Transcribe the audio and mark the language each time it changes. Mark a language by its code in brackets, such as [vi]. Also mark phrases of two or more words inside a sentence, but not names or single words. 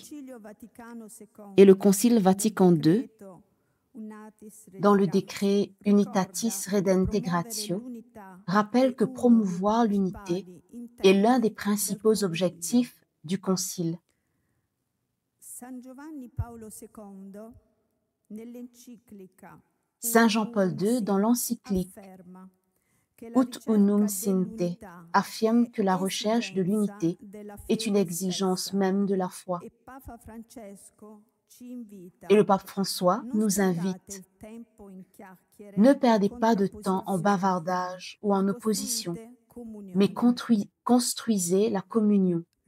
[fr] Et le Concile Vatican II, dans le décret Unitatis Redintegratio, rappelle que promouvoir l'unité est l'un des principaux objectifs du Concile. Saint Jean-Paul II, dans l'encyclique Ut unum sinte, affirme que la recherche de l'unité est une exigence même de la foi. Et le pape François nous invite: ne perdez pas de temps en bavardage ou en opposition, mais construisez la communion.